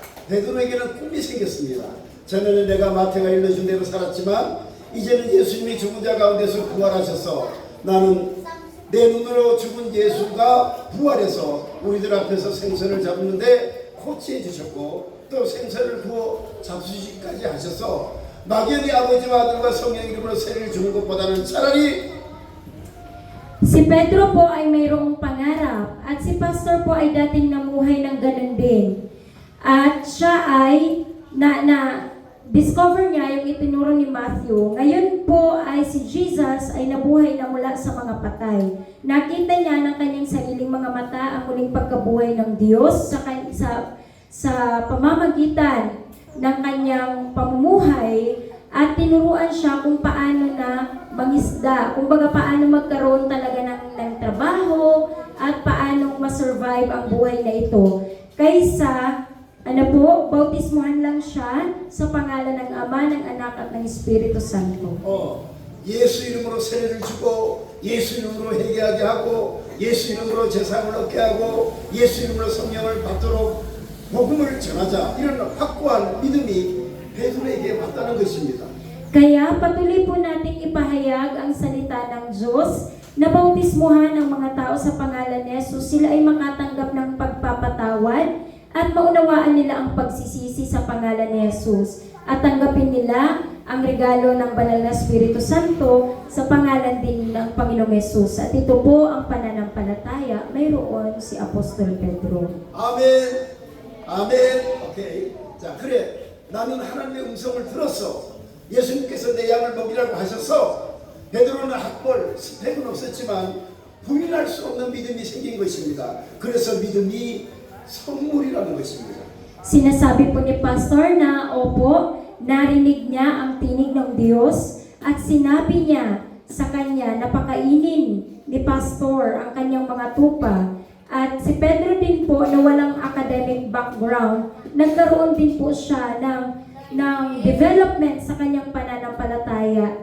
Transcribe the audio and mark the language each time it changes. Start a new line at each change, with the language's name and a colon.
Korean: 베드로에게는 꿈이 생겼습니다. 전에는 내가 마태가 일러준 대로 살았지만 이제는 예수님이 죽은 자 가운데서 부활하셔서 나는 내 눈으로 죽은 예수가 부활해서 우리들 앞에서 생선을 잡는데 코치해 주셨고 또 생선을 구워 잡수시기까지 하셔서 막연히 아버지와 아들과 성령 이름으로 세례를 주는 것보다는 차라리
Filipino: Si Pedro po ay mayroong pangarap at si Pastor po ay dating namuhay ng ganun din. At siya ay discover niya yung itinuro ni Matthew. Ngayon po ay si Jesus ay nabuhay na mula sa mga patay. Nakita niya ng kanyang sariling mga mata ang muling pagkabuhay ng Diyos sa pamamagitan ng kanyang pamumuhay at tinuruan siya kung paano na mangisda, kumbaga paano magkaroon talaga ng trabaho at paano masurvive ang buhay na ito. Kaysa bautismuhan lang siya sa pangalan ng Ama, ng Anak at ng Espiritu Santo.
Korean: 예수 이름으로 세례를 주고 예수 이름으로 회개하게 하고 예수 이름으로 제사함을 얻게 하고 예수 이름으로 성령을 받도록 복음을 전하자 이런 확고한 믿음이 베드로에게 왔다는 것입니다.
Filipino: Kaya patuloy po nating ipahayag ang salita ng Diyos na bautismuhan ang mga tao sa pangalan ni Jesus, sila ay makatanggap ng pagpapatawad at maunawaan nila ang pagsisisi sa pangalan ni Jesus at tanggapin nila ang regalo ng banal na Espiritu Santo sa pangalan din ng Panginoong Yesus. At ito po ang pananampalataya, mayroon si Apostol Pedro.
Korean: 아멘. 아멘. 오케이. 자, 그래. 나는 하나님의 음성을 들었어. 예수님께서 내 양을 먹이라고 하셔서 베드로는 학벌, 스펙은 없었지만 부인할 수 없는 믿음이 생긴 것입니다. 그래서 믿음이 선물이라는 것입니다.
Filipino: Sinasabi po ni Pastor na, opo, narinig niya ang tinig ng Diyos at sinabi niya sa kanya na pakainin ni Pastor ang kanyang mga tupa. At si Pedro din po na walang
English: academic background,
Filipino: nagkaroon din po siya ng development sa kanyang pananampalataya.